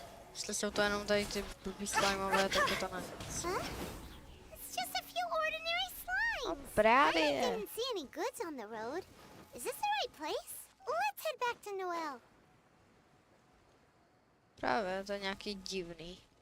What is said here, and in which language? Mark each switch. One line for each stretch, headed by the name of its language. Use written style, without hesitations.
Czech: Jestli jsou to jenom tady ty blbý slimeové, tak je to ne.
English: Huh? It's just a few ordinary slimes.
Czech: Právě.
English: I didn't see any goods on the road. Is this the right place? Let's head back to Noelle.
Czech: Právě, to je nějaký divný.